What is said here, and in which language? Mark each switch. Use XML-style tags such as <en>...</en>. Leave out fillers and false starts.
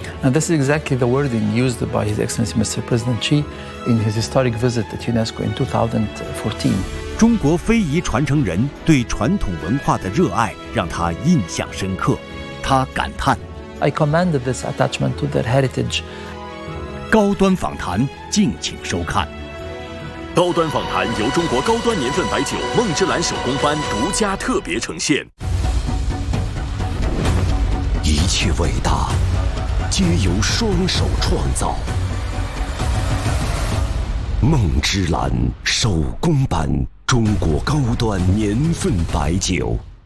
<en>And this is exactly the wording used by His Excellency Mr. President Xi in his historic visit at UNESCO in 2014.</en> <zh>中国非遗传承人对传统文化的热爱让他印象深刻，他感叹</zh> <en>I commend this attachment to their heritage.</en> <zh>高端访谈，敬请收看。高端访谈由中国高端年份白酒梦之蓝手工班独家特别呈现。一切伟大皆由双手创造，梦之蓝手工班中国高端年份白酒。</zh>